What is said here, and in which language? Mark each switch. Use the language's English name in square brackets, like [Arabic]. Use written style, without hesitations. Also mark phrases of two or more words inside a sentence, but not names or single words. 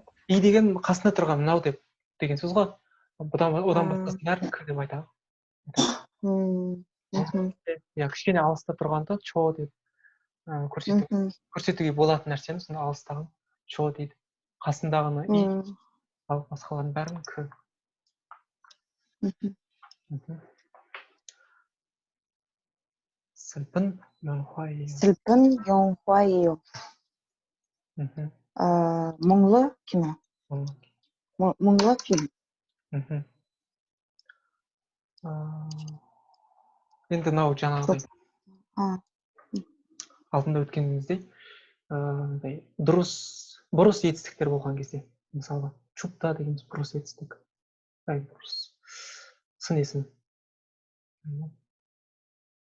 [Kazakh] И деген қасында тұрған мынау деп деген сөз ғой. Одан басқасын бәрін к деп айтады. Кішкене алыста тұрғанда чо деп көрсетуге болатын нәрсені, сонда алыстағын чо дейді. Қасындағыны и, ал басқаларын бәрін к. [Korean] 슬픈 영화예요. [Kazakh] мұңлы кино. мұңлы фильм. енді мынау жаңағыдай алдында өткеніміздей бұрыс етістіктер болған кезде, мысалы чупта дегеніміз бұрыс етістік, сын есім.